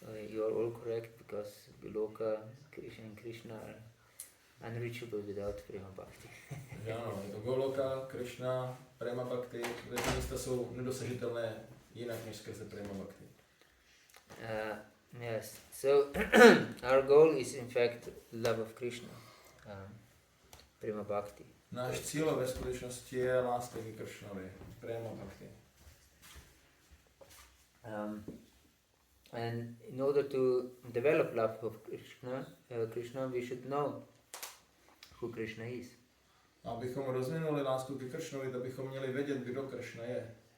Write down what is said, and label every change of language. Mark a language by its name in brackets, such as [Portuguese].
[English] You are all correct because Loka Krishna and Krishna are unreachable without Prema bhakti. [Czech] Ano, je to Goloka, Krishna, Prema bhakti, ty místa jsou nedosažitelné jinak než skrze Prema bhakti. [English] Yes. So our goal is in fact love of Krishna. Prema bhakti. [Czech] Náš cíl ve skutečnosti je láska k Krishnovi, Prema bhakti. [English] And in order to develop love of Krishna, we should know who Krishna is. [Czech] Abychom rozvinuli lásku k Krishnovi, tak bychom měli vědět, kdo Krishna je.